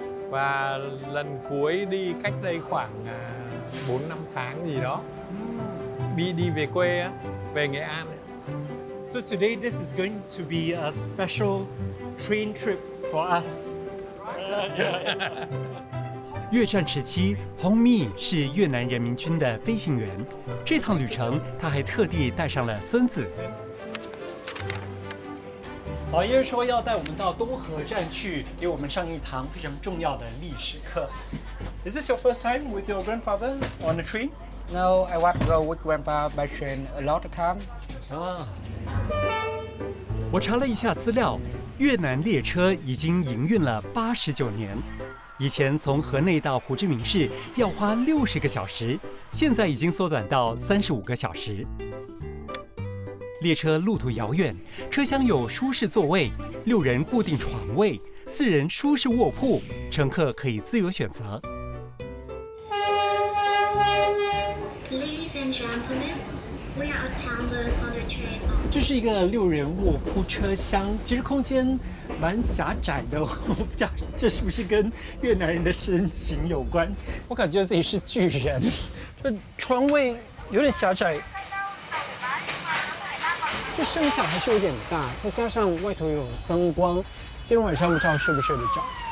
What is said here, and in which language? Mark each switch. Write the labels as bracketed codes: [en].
[vi] Và lần cuối đi cách đây khoảng 4-5 tháng gì đó. Đi về quê á, về Nghệ An. [en] So today this is going to be a special train trip for us. [zh] 越战时期，Hong Mi 是越南人民军的飞行员。这趟旅程，他还特地带上了孙子。老爷说要带我们到东河站去，给我们上一堂非常重要的历史课。 [en] Is this your first time with your grandfather on a train? No, I want to go with Grandpa by train a lot of time. 啊， [zh] 我查了一下资料，越南列车已经营运了89年。以前从河内到胡志明市要花60个小时，现在已经缩短到35个小时。列车路途遥远，车厢有舒适座位，6人固定床位，4人舒适卧铺，乘客可以自由选择。 [en] Ladies and gentlemen, we are attendants on the train. [zh] 这是一个6人卧铺车厢，其实空间蛮狭窄的，我不知道这是不是跟越南人的身形有关。我感觉自己是巨人，这床位有点狭窄，这声响还是有点大，再加上外头有灯光，今天晚上不知道睡不睡得着。